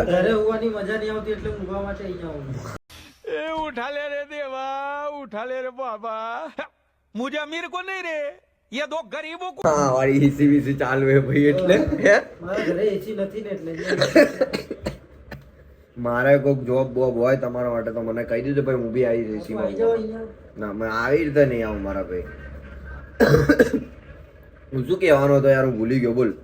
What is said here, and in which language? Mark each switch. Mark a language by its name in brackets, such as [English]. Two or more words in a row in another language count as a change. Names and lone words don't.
[Gujarati] ઘરે હોવાની મજા નહીં આવતી એટલે ઊંઘવા માટે અહીંયા આવું. [Hindi] ए उठा ले रे देवा, उठा ले रे बाबा, मुझे अमीर को नहीं रे, ये दो गरीबों को. [Gujarati] હા વાળી એસી બીસી ચાલુ હે ભાઈ એટલે હે મારા ઘરે એસી નથી ને એટલે મારે કોઈક જોબ બોબ હોય તમારા માટે તો મને કહી દીધું ભાઈ, હું બી આવી જઈશ આવી જાઓ અહીંયા. ના મેં આવી રીતે નહીં આવું મારા ભાઈ. હું શું કહેવાનો હતો યાર, હું ભૂલી ગયો. બોલ.